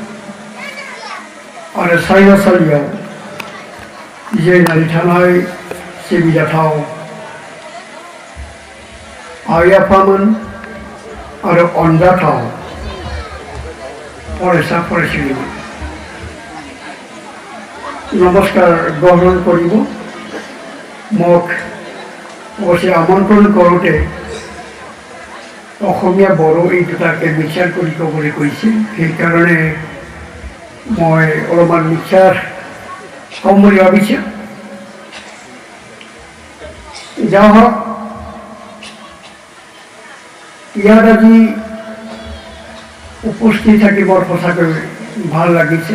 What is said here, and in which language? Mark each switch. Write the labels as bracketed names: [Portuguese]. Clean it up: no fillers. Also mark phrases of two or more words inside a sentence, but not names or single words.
[Bodo] आरो सायनासालियाव जिरायनानै थानाय सिबिजाथाव आइ आफामोन आरो अनजाथाव फरायसा फरायसुलिमोन [Assamese] নমস্কাৰ গ্ৰহণ কৰিব মোক অৱশ্যে আমন্ত্ৰণ কৰোঁতে অসমীয়া বড়ো এই দুটাকে মিক্সাৰ কৰি ক'বলৈ কৈছে, সেইকাৰণে মই অলপমান মিক্সাৰ ক'ম বুলি ভাবিছোঁ। যা হওক, ইয়াত আজি উপস্থিত থাকি বৰ সঁচাকৈ ভাল লাগিছে।